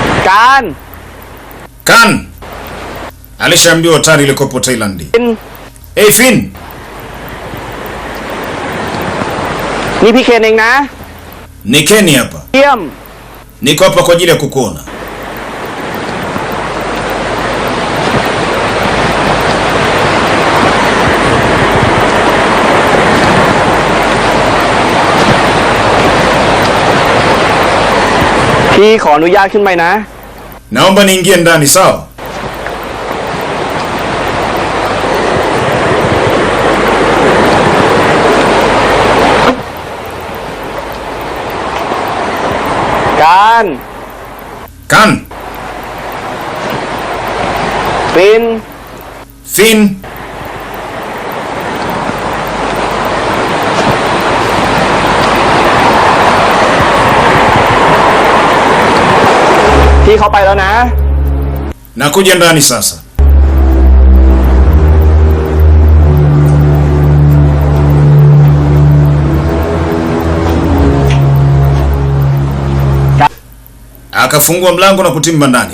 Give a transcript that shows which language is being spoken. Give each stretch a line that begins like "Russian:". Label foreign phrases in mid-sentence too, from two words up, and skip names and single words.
Swahili: Kan alishaambiwa hatari ilikopo Thailand.
English: Hey Finn.
Thai: นี่พี่เคนเองนะ
Swahili: Ni Ken hapa.
Thai: เยี่ยม
Swahili: Niko hapa kwa ajili ya kukuona.
Thai: พี่ขออนุญาตขึ้นไปนะ
Swahili: Naomba niingie ndani, sawa? Kan.
Thai: Finn. พี่เข้าไปแล้วนะ
Swahili: Nakuja ndani sasa. Akafungua mlango na kutimba ndani.